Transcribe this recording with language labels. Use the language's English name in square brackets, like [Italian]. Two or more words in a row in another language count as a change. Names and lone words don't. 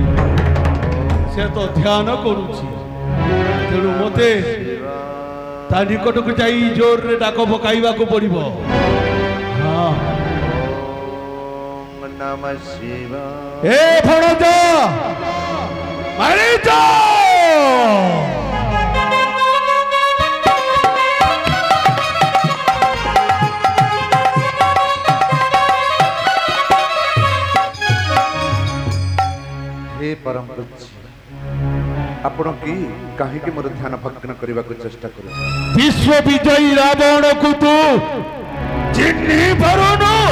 [Odia] ସେ ତ ଧ୍ୟାନ କରୁଛି, ତେଣୁ ମତେ ତା ନିକଟକୁ ଯାଇ ଜୋରରେ ଡାକ ପକାଇବାକୁ ପଡିବ। ହଁ, ଏ ଭଣଜା ମାରିଛ। ହେ ପରମ ପୂଜ୍ୟ, ଆପଣ କି କାହିଁକି ମୋର ଧ୍ୟାନ ଭଗ୍ନ କରିବାକୁ ଚେଷ୍ଟା କରୁଛନ୍ତି? ବିଶ୍ୱ ବିଜୟୀ ରାବଣକୁ ତୁ ଚିହ୍ନି ପାରୁନୁ?